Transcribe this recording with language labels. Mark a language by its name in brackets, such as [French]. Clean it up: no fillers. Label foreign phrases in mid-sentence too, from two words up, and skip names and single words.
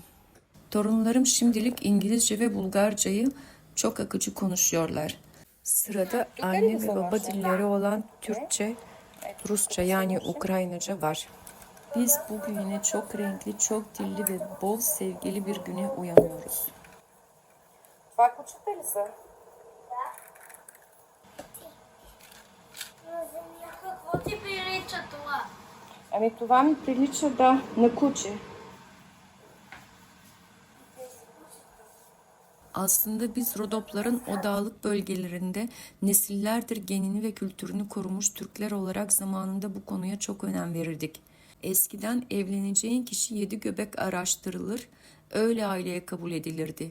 [Turkish] Torunlarım şimdilik İngilizce ve Bulgarcayı çok akıcı konuşuyorlar. Sırada anne ve baba dilleri olan Türkçe, Rusça yani Ukraynaca var. Biz bugün yine çok renkli, çok dilli ve bol sevgili bir güne uyanıyoruz. [Bulgarian] Това кучета ли са? Какво ти прилича това? Ами това ми прилича, да, на куче. [Turkish] Aslında biz Rodopların o dağlık bölgelerinde nesillerdir genini ve kültürünü korumuş Türkler olarak zamanında bu konuya çok önem verirdik. Eskiden evleneceğin kişi 7 göbek araştırılır, öyle aileye kabul edilirdi.